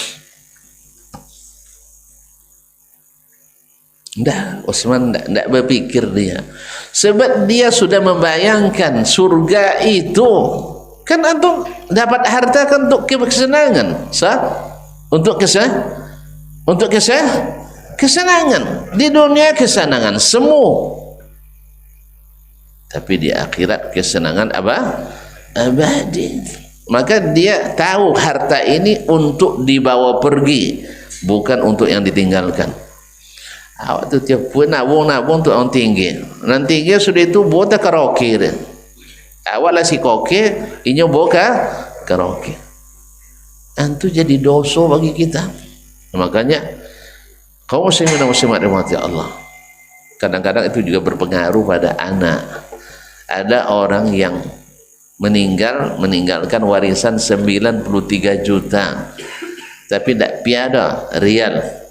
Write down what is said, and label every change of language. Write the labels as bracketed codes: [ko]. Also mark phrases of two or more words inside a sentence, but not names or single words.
[id] Utsman tidak berpikir dia, sebab dia sudah membayangkan surga itu kan untuk dapat harta kan untuk kesenangan, untuk kesenangan di dunia, kesenangan semu, tapi di akhirat kesenangan apa? Abadi. Maka dia tahu harta ini untuk dibawa pergi, bukan untuk yang ditinggalkan. [min] Awak tu tiap pun nabung untuk orang tinggi. Orang tinggi sudah itu buat karaoke. Awak lah si koke, inyo boka karaoke. [id] Itu jadi dosa bagi kita. Makanya kaum muslimin dan muslimat dirahmati Allah, kadang-kadang itu juga berpengaruh pada anak. Ada orang yang meninggalkan warisan 93 juta, tapi tidak piada rial.